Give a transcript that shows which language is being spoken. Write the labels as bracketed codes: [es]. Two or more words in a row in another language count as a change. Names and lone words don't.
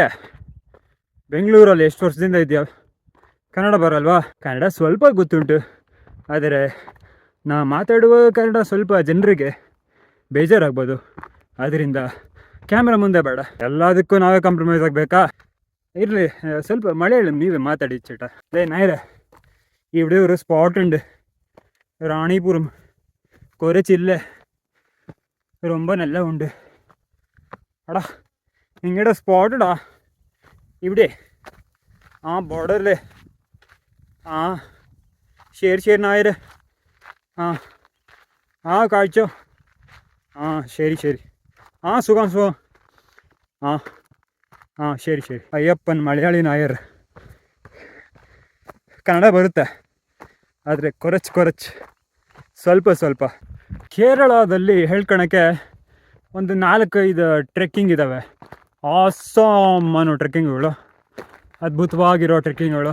[kn] ಬೆಂಗಳೂರಲ್ಲಿ ಎಷ್ಟು ವರ್ಷದಿಂದ ಇದೆಯಾ? ಕನ್ನಡ ಬರಲ್ವಾ? ಕನ್ನಡ ಸ್ವಲ್ಪ ಗೊತ್ತುಂಟು, ಆದರೆ ನಾ ಮಾತಾಡುವ ಕನ್ನಡ ಸ್ವಲ್ಪ ಜನರಿಗೆ ಬೇಜಾರಾಗ್ಬೋದು. ಆದ್ದರಿಂದ ಕ್ಯಾಮ್ರಾ ಮುಂದೆ ಬೇಡ, ಎಲ್ಲದಕ್ಕೂ ನಾವೇ ಕಾಂಪ್ರಮೈಸ್ ಆಗಬೇಕಾ? ಇರಲಿ, ಸ್ವಲ್ಪ ಮಲಯಾಳಂ ನೀವೇ ಮಾತಾಡಿ ಚೇಟ. [ml] നായരെ ഇവിടെ ഒരു സ്പോട്ടുണ്ട്, റാണിപുരം. കുറച്ചില്ല, [ta] ரொம்ப நல்லா [ml] ഉണ്ട്. എടാ നിങ്ങളുടെ സ്പോട്ടടാ ഇവിടെ, ആ ബോർഡറിൽ. ആ ശരി ശരി നായരെ. ആ ആ കാഴ്ച. ആ ശരി ശരി. ആ സുഖം സുഖം. ആ [kn] ಹಾಂ ಸರಿ ಸರಿ. ಅಯ್ಯಪ್ಪನ ಮಲಯಾಳಿ ನಾಯರ್. ಕನ್ನಡ ಬರುತ್ತೆ, ಆದರೆ ಕೊರಚ್ ಸ್ವಲ್ಪ. ಕೇರಳದಲ್ಲಿ ಹೇಳ್ಕೊಳಕ್ಕೆ ಒಂದು 4-5 ಟ್ರೆಕ್ಕಿಂಗ್ ಇದ್ದಾವೆ. ಆಸಾಮ್ ಅನ್ನೋ ಟ್ರೆಕ್ಕಿಂಗ್ಗಳು, ಅದ್ಭುತವಾಗಿರೋ ಟ್ರೆಕ್ಕಿಂಗ್ಗಳು.